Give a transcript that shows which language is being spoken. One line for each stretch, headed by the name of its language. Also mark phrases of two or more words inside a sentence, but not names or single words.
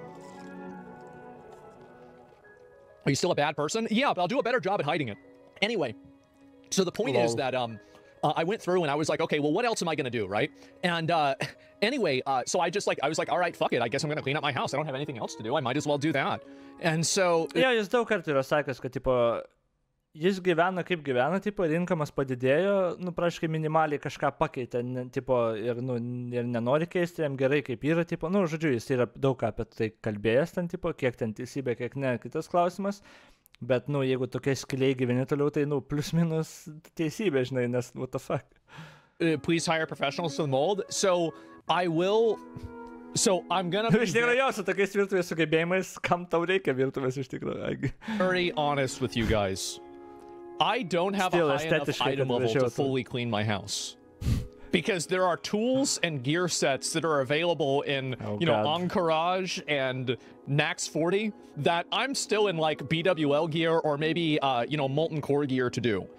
English: Are you still a bad person? Yeah, but I'll do a better job at hiding it. Anyway, so the point is that I went through and I was like, okay, well, what else am I going to do, right? And anyway, so I was like, all right, fuck it. I guess I'm going to clean up my house. I don't have anything else to do. I might as well do that. And so...
Lithuanian: Jo, jis daug kartų yra sakęs, kad, tipo, jis gyvena kaip gyvena, tipo, ir inkamas padidėjo, nu, praškai minimaliai kažką pakeitė, tipo, ir, nu, ir nenori keisti, jam gerai kaip yra, tipo, nu, žodžiu, jis yra daug apie tai kalbėjęs ten, tipo, kiek ten teisybė, kiek ne, kitas klausimas. Bet, nu, jeigu tokia skiliai gyveni toliau, tai, nu, plus minus teisybė, žinai, nes,
English: what the fuck. Please hire professionals to the mold. So, I will... So, I'm gonna be...
Lithuanian: Iš tikrųjų, su tokiais virtuvės sugebėjimais, kam tau reikia virtuvės iš tikrųjų.
English: Very honest with you guys. I don't have a high enough item level to fully clean my house. Because there are tools and gear sets that are available in, you know, Encourage and Nax 40 that I'm still in, like, BWL gear or maybe, you know, Molten Core gear to do.